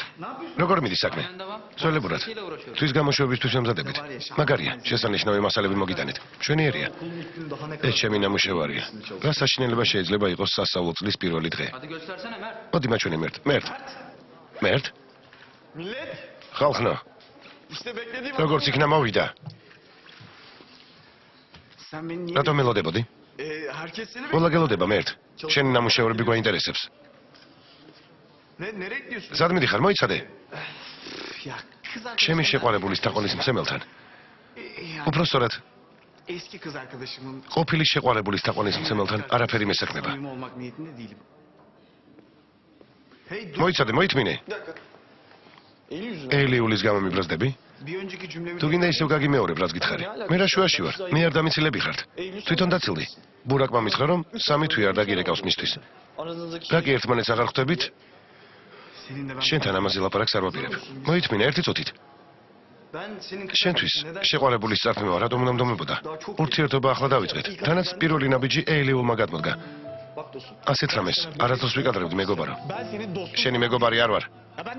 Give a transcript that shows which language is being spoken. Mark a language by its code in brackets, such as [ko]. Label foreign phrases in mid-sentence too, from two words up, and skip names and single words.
[ka] როგორ მიდის საქმე? ძველებურად. თვის გამოშვებისთვის ვემზადებით. მაგარია, შესანიშნავი მასალები მოგიტანეთ. მშვენიერია. ეს ჩემი ნამუშევარია. რა საშინელება შეიძლება იყოს სასწავლო წლის პირველი დღე? მოდი მაჩვენე მერტ. მერტ? [tr] millet [ka] ხალხნო, [tr] işte beklediğim [ka] როგორც იქნა მოვიდა. [tr] Sen beni niye [ka] რატომ ელოდებოდი? [tr] herkes seni [ka] ყველა გელოდება მერტ. შენი ნამუშევრები გვაინტერესებს. [tr] Nereye gidiyorsun? [ka] სად მიდიხარ? მოიცადე. [tr] Ya kız [ka] ჩემი შეყვარებულის თაყვანის მცემელთან. უпростоრად, [tr] eski kız arkadaşımın [ka] ყოფილი შეყვარებულის თაყვანის მცემელთან არაფერი მესაქმება. [tr] samimi olmak niyetinde değilim. Hey dur [ka] მოიცადე, მოითმინე. [tr] bir dakika. Eli yüzüne. [ka] ელიულის გამო მიბრაზდები? [tr] Bir önceki cümlemi [ka] თუ გინდა ისევ გაგიმეორებ, რაც გითხარი. მე რა შუაში ვარ? მე არ დამიცილები ხართ. თვითონ დაცილდი. ბურაკმა მითხრა რომ 3 თვე არ დაგირეკავს მისთვის. [tr] aranızdaki [ka] რა კი ერთმანეთს აღარ ხვდებით? [tr] seninle ben [ka] შენთან ამაზე ლაპარაკს არ ვაპირებ. მოითმინე ერთი წუთით. [tr] ben senin [ka] შენთვის შეყვარებულის წარქმევა რატომ უნდა მდომებოდა? ურთიერთობა ახლა დავიწყეთ. თანაც პირველი ნაბიჯი ელიულმა გადმოდგა. [tr] bak dostum. [ka] ასეთ რამეს არასდროს ვიკადრებდი მეგობარო. [tr] Ben senin dostum. [ka] შენი მეგობარი არ ვარ. [tr] Ya ben de